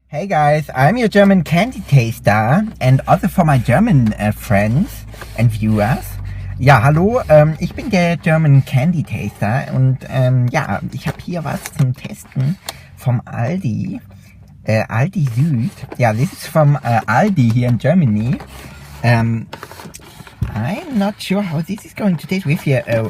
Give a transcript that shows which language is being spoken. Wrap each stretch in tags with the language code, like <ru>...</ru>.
<en>Hey guys, I'm your German candy taster and also for my German friends and viewers.</en> <de>Ja, hallo, ich bin der German Candy Taster und ja, ich habe hier was zum Testen vom Aldi. Aldi Süd.</de> <en>Ja, this is from Aldi here in Germany. I'm not sure how this is going to taste with here.</en>